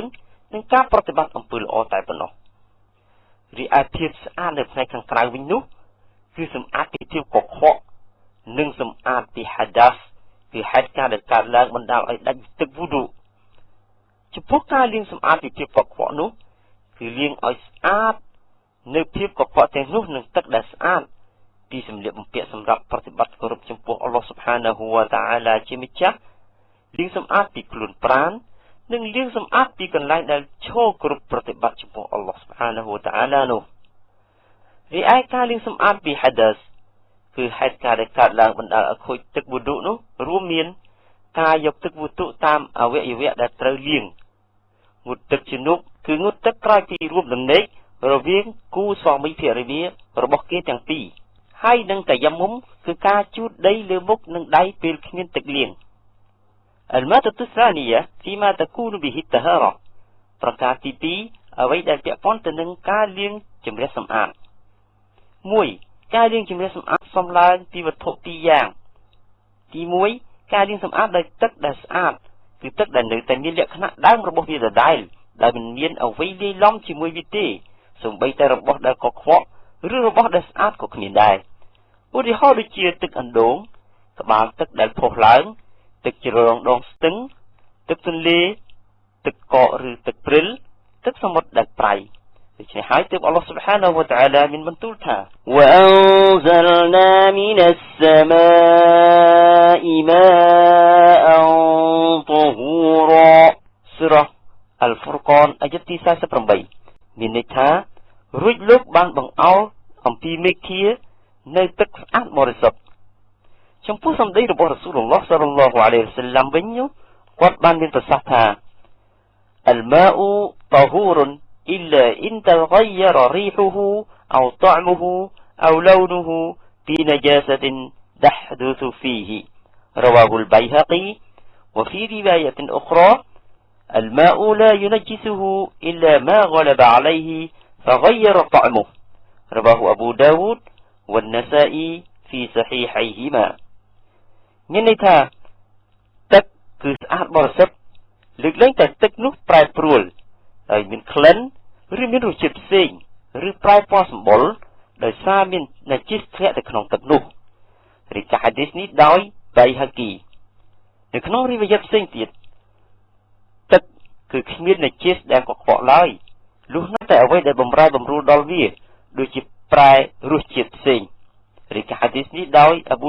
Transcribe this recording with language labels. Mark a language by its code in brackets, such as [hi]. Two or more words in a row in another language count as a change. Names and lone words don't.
[km] និងការប្រតិបត្តិអំពើល្អតែប៉ុណ្ណោះរីឯភាពស្អាតនៅផ្នែកខាងក្រៅវិញនោះគឺសម្អាតពីភាពកខ្វក់និងសម្អាតពីហាដាសគឺហេតុការណ៍ដែលកើតឡើងបណ្ដាលឲ្យដាច់ទឹកវូឌូចំពោះការលាងសម្អាតពីភាពកខ្វក់នោះគឺលាងឲ្យស្អាតនៅភាពកខ្វក់ទាំងនោះនឹងទឹកដែលស្អាតពីសម្លៀកបំពាក់សម្រាប់ប្រតិបត្តិគោរពចំពោះអល់ឡោះ [ar] سبحانه وتعالى [km] ជាម្ចាស់ លាងសម្អាតពីខ្លួនប្រាណនិងលាងសម្អាតពីកន្លែងដែលឈរគ្រប់ប្រតិបត្តិចំពោះអល់ឡោះ [ar] سبحانه وتعالى [km] នោះរីឯការលាង សម្អាតពី hadath គឺហេតុការដែលកើតឡើងបណ្ដាលឲ្យខូចទឹកវុឌុនោះរួមមានការយកទឹកវុឌុតាម អវយវៈដែលត្រូវលាងងូតទឹកជំនុកគឺងូតទឹកក្រោយពីរួមដំណេករវាងគូស្វាមីភរិយារបស់គេទាំងពីរហើយនឹងតាយ៉ាមុំគឺការជូតដីលើមុខនិងដៃពេលគ្មានទឹកលាង [ar] المادة الثانية فيما تكون به الطهارة [km] ប្រការទី2អ្វីដែលពាក់ព័ន្ធទៅនឹងការលាងជម្រះសម្អាត 1. ការលាងជម្រះសម្អាតសំឡើងពីវត្ថុ2យ៉ាងទី1ការលាងសម្អាតដោយទឹកដែលស្អាតគឺទឹកដែលនៅតែ មានលក្ខណៈដើមរបស់វាដដែលដែលមិនមានអ្វីលាយឡំជាមួយវាទេសូម្បីតែរបស់ដែលកខ្វក់ឬរបស់ដែលស្អាតក៏គ្មានដែរឧទាហរណ៍ដូចជាទឹកអណ្ដូងក្បាលទឹកដែលផុសឡើងទឹកជ្រលងដងស្ទឹងទឹកទន្លេទឹកកកឬទឹកព្រិលទឹកសមុទ្រដែលប្រៃដូច្នេះហើយទើបអល់ឡោះ [ar] سبحانه وتعالى [km] មានបន្ទូលថា [ar] وَأَنزَلْنَا مِنَ السَّمَاءِ مَاءً طَهُورًا [km] សូរ៉ា Al-Furqan អាយ៉ាតទី48មានន័យថារួចលោកបានបង្អោលអំពីមេឃានៅទឹកស្អាតបរិសុទ្ធចំពោះសម្ដីរបស់រ៉ាស៊ូលឡោះ [ar] صلى الله عليه وسلم [km] វិញគាត់បានមានប្រសាសន៍ថា [ar] الماء طهور إلا إن تغير ريحه أو طعمه أو لونه بنجاسة تحدث فيه رواه البيهقي وفي رواية أخرى الماء لا ينجسه إلا ما غلب عليه فغير طعمه رواه أبو داود والنسائي في صحيحيهما [km] មានន័យថាទឹកគឺស្អាតបរិសុទ្ធលើកលែងតែទឹកនោះប្រែប្រួលហើយមានក្លិនឬមានរសជាតិផ្សេងឬប្រែពណ៌សម្បុរដោយសារមានណា ជីសធ្លាក់ទៅក្នុងទឹកនោះរីកាហាឌីសនេះដោយបៃហាគីនៅក្នុងរីវ៉ាយ៉ាត់ផ្សេងទៀតទឹកគឺគ្មានណាជីសដែលកខ្វក់ឡើយលុះណាតែអ្វីដែលបំរែបំរួលដល់វាដូចជាប្រែរសជាតិផ្សេងរីកាហាឌីសនេះដោយអាប៊ូ